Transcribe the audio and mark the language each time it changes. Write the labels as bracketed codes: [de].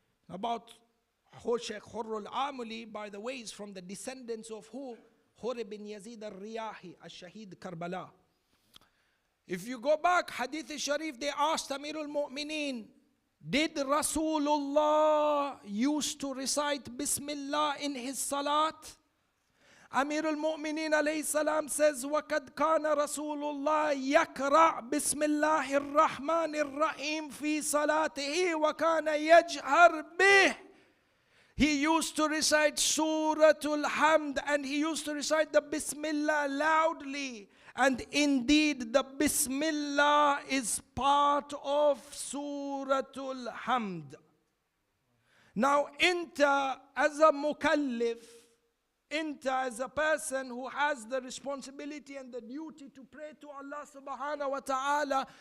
[en] About Shaykh Hurrul Amuli, by the way, is from the descendants of who? Hur bin Yazid al-Riyahi, al-Shahid Karbala. If you go back, Hadith Sharif, they asked Amirul Mu'mineen, did Rasulullah used to recite Bismillah in his salat? Amirul Mu'mineen alayhi salam says, [ar] وَقَدْ كَانَ رَسُولُ اللَّهِ يَقْرَأْ بِسْمِ اللَّهِ الرَّحْمَنِ الرَّحِيمِ فِي صَلَاتِهِ وَكَانَ يَجْهَرْ بِهِ. [en] He used to recite Suratul Hamd and he used to recite the Bismillah loudly. And indeed the Bismillah is part of Suratul Hamd. Now, enter as a mukallif, enter as a person who has the responsibility and the duty to pray to Allah subhanahu wa ta'ala.